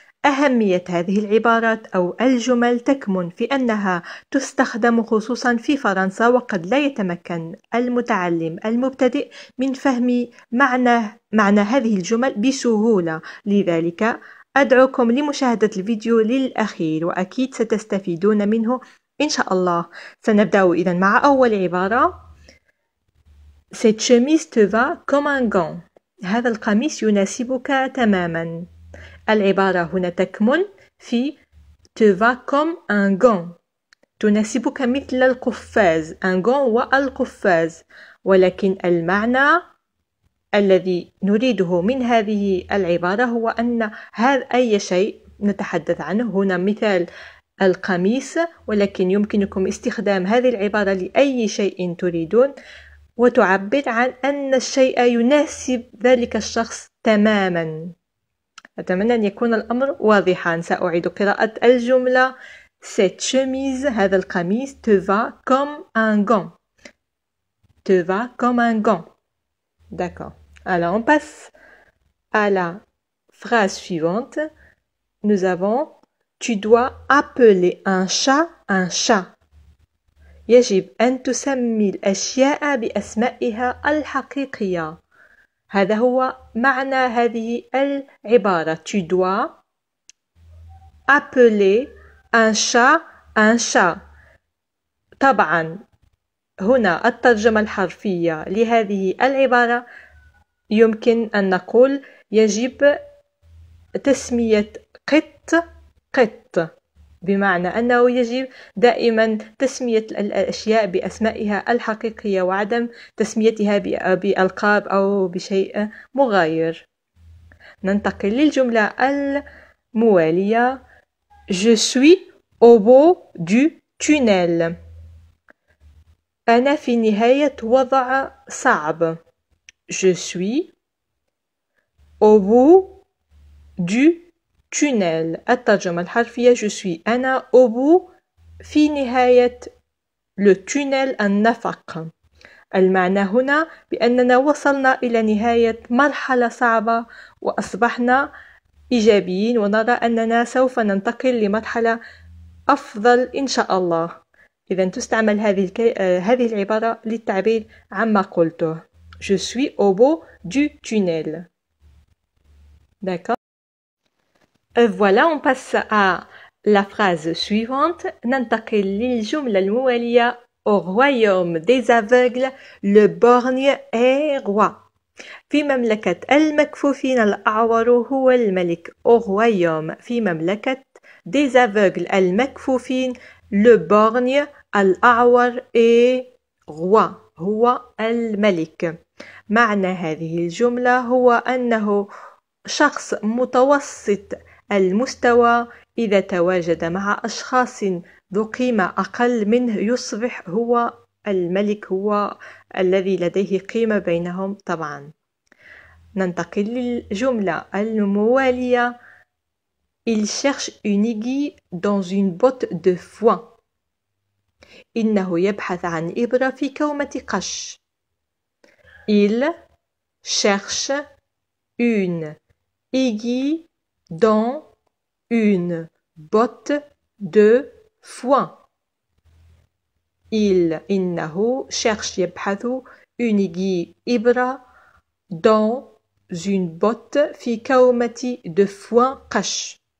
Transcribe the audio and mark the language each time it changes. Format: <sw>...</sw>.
<ar>أهمية هذه العبارات أو الجمل تكمن في أنها تستخدم خصوصا في فرنسا، وقد لا يتمكن المتعلم المبتدئ من فهم معنى هذه الجمل بسهولة. لذلك أدعوكم لمشاهدة الفيديو للأخير، وأكيد ستستفيدون منه إن شاء الله. سنبدأ إذن مع أول عبارة.</ar> <fr>Cette chemise te va comme un gant.</fr> <ar>هذا القميص يناسبك تماما. العبارة هنا تكمن في</ar> <fr>te va comme un gant،</fr> <ar>تناسبك مثل القفاز.</ar> <fr>un gant</fr> <ar>والقفاز، ولكن المعنى الذي نريده من هذه العبارة هو أن هذا أي شيء نتحدث عنه. هنا مثال القميص، ولكن يمكنكم استخدام هذه العبارة لأي شيء تريدون، وتعبر عن أن الشيء يناسب ذلك الشخص تماما. أتمنى أن يكون الأمر واضحا. سأعيد قراءة الجملة.</ar> <fr>Cette chemise،</fr> <ar>هذا القميص،</ar> <fr>te va comme un gant. te va comme un gant. D'accord. Alors on passe à la phrase suivante. Nous avons Tu dois appeler un chat un chat.</fr> <ar>يجب أن تسمي الأشياء بأسمائها الحقيقية. هذا هو معنى هذه العبارة.</ar> <fr>Tu dois appeler un chat un chat.</fr> <ar>طبعا هنا الترجمة الحرفية لهذه العبارة يمكن أن نقول يجب تسمية قط قط، بمعنى أنه يجب دائما تسمية الأشياء بأسمائها الحقيقية وعدم تسميتها بألقاب أو بشيء مغاير. ننتقل للجملة الموالية.</ar> <fr>Je suis au bout du tunnel.</fr> <ar>أنا في نهاية وضع صعب.</ar> <fr>Je suis au bout du tunnel.</fr> <ar>الترجمة الحرفية</ar> <fr>je suis</fr> <ar>أنا</ar> <fr>au bout</fr> <ar>في نهاية</ar> <fr>le tunnel</fr> <ar>النفق. المعنى هنا بأننا وصلنا إلى نهاية مرحلة صعبة وأصبحنا إيجابيين، ونرى أننا سوف ننتقل لمرحلة أفضل إن شاء الله. إذن تستعمل هذه العبارة للتعبير عما قلته.</ar> <fr>Je suis au bout du tunnel. D'accord. Voilà, on passe à la phrase suivante.</fr> <ar>ننتقل للجملة الموالية.</ar> <fr>Au royaume des aveugles, le borgne est roi.</fr> <ar>في مملكة المكفوفين الأعور هو الملك.</ar> <fr>Au royaume،</fr> <ar>في مملكة</ar> <fr>des aveugles</fr> <ar>المكفوفين،</ar> <fr>le borgne</fr> <ar>الأعور</ar> <fr>est roi،</fr> <ar>هو الملك. معنى هذه الجملة هو أنه شخص متوسط المستوى إذا تواجد مع أشخاص ذو قيمة أقل منه يصبح هو الملك، هو الذي لديه قيمة بينهم طبعا. ننتقل للجملة الموالية.</ar> <fr>Il cherche une aiguille dans une botte de foin.</fr> <ar>إنه يبحث عن إبرة في كومة قش.</ar> <fr>Il cherche une aiguille dans une botte de foin.</fr> <ar>إنه</ar> <fr>cherche</fr> <ar>يبحث</ar> <fr>une aiguille</fr> <ar>إبرة</ar> <fr>dans une botte</fr> <ar>في كومة</ar> <fr>de foin</fr> <ar>قش.</ar>